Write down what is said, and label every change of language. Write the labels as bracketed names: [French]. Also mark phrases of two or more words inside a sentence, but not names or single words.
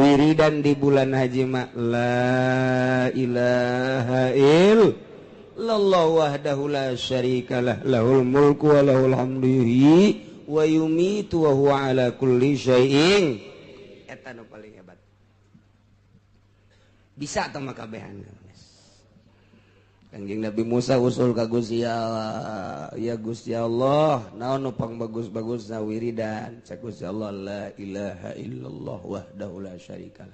[Sundanese] wiridan di bulan haji mak [Arabic] لا إله إلا الله وحده لا شريك له له الملك وله الحمد يحيي ويميت وهو على كل شيء [Sundanese] eta nu paling hebat bisa tah mah kabehan Kangjeng Nabi Musa usul ka Gusti Allah, ya Gusti Allah, naon nu pang bagus-bagusna wiridan? Cak Gusti Allah, [Arabic] لا إله إلا الله وحده لا شريك له.